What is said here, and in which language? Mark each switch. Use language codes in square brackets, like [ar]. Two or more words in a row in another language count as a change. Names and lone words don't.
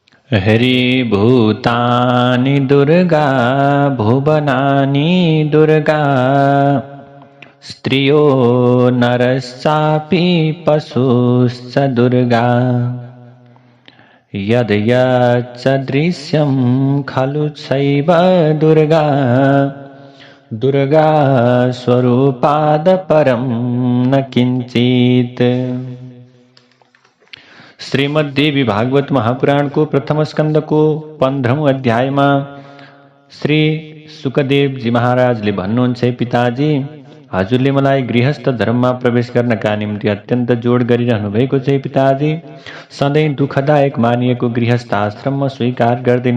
[sa] हरिभूतानि दुर्गा भुवनानि दुर्गा स्त्रियो नरश्चापि पशुश्च दुर्गा यद् यच्च दृश्यं खलु सैव दुर्गा दुर्गा स्वरूपाद परं न किंचित। [ne] श्रीमद्देवी भागवत महापुराण को प्रथम स्कंद को 15औं अध्यायमा श्री सुकदेवजी महाराजले भन्नुहुन्छ, पिताजी हजुरले मलाई गृहस्थ धर्ममा प्रवेश गर्नका निम्ति अत्यन्त जोड गरिरहनु भएको छ। पिताजी, सधैँ दुःखदायक मानिएको गृहस्थ आश्रम म स्वीकार गर्दिन।